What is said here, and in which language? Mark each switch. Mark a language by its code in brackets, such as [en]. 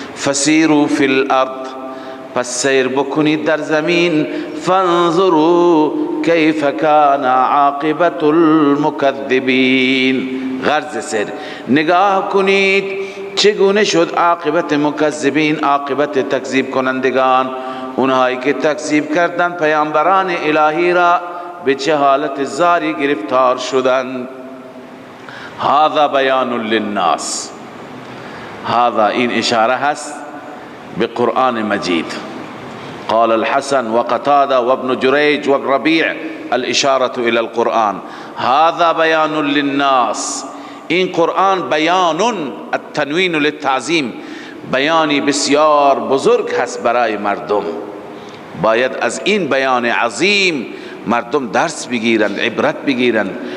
[ar] فسیروا فی الارض، [fa] پس سیر بکنید در زمین، [ar] فانظروا کیف کان عاقبت المکذبین، [fa] غرض سیر نگاه کنید چگونه شد عاقبت مکذبین، عاقبت تکذیب کنندگان، اونهایی که تکذیب کردن پیامبران الهی را به چه حالت زاری گرفتار شدند. [ar] هذا بیان للناس، [fa] هذا این اشاره هست به قرآن مجید. [ar] قال الحسن وقتادة وابن جريج والربيع الاشاره الى القرآن. هذا بیان للناس، [fa] این قرآن بیان، [ar] التنوین للتعظیم، [fa] بیانی بسیار بزرگ هست برای مردم. باید از این بیان عظیم مردم درس بگیرند، عبرت بگیرند.